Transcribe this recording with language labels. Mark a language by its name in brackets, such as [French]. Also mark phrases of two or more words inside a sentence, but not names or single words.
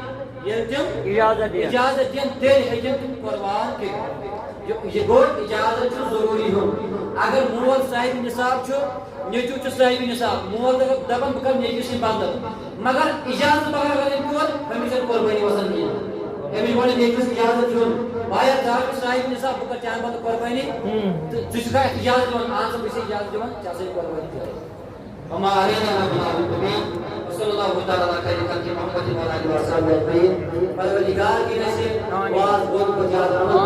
[Kashmiri] تیٚلہِ ہیٚکن تِم قۄربان کٔرِتھ یہ گوٚو اجازت چھُ ضروٗری ہیوٚن اگر مول صاحب نصاب چھُ نیٚچوٗ چھُ صاحب نصاب مول دپان بہٕ کرٕ نیٚچوِس سۭتۍ بدل مگر اجازت بغٲر اگر أمۍ کوٚر أمِس چھنہٕ قۄربٲنی وسان کینٛہہ أمِس گۄڈٕ نیٚچوِس اجازت ہیوٚن بایا ژٕ صاحب نصاب بہٕ کرٕ چانہِ بدلہٕ قۄربٲنی تہٕ ژٕ چھُکھا اجازت دِوان اہن سا بہٕ چھُسے اجازت دِوان ژےٚ ہسا چھِ قۄربٲنی کرٕنۍ [Arabic] وما علينا إلا البلاغ وصلى الله تعالى على خير خلق محمد وعلى آله وصحبه أجمعين.